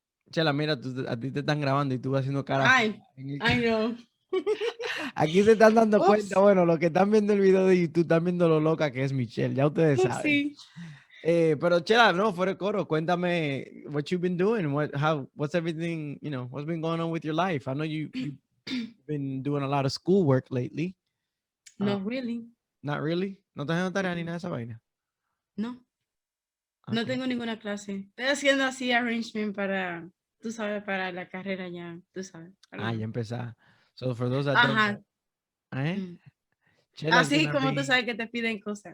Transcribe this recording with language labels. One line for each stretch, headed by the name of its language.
Spanish: Chela, mira, a ti te están grabando y tú haciendo cara.
English: Ay, I know.
Spanish: Aquí se están dando Oops. cuenta, bueno, los que están viendo el video de YouTube están viendo lo loca que es Michelle, ya ustedes saben. Sí. Pero Chela, no, fuera de coro, cuéntame
English: what you've been doing, what's everything, what's been going on with your life. I know you've been doing a lot of schoolwork lately. Not really. Not really?
Spanish: ¿No estás haciendo tarea ni nada de esa vaina? No.
English: Okay.
Spanish: No tengo ninguna clase. Estoy haciendo así arrangement para, tú sabes, para la carrera ya, tú sabes. Ya empezá.
English: So for those that Ajá. don't know, Chela,
Spanish: Así como tú sabes que te piden cosas.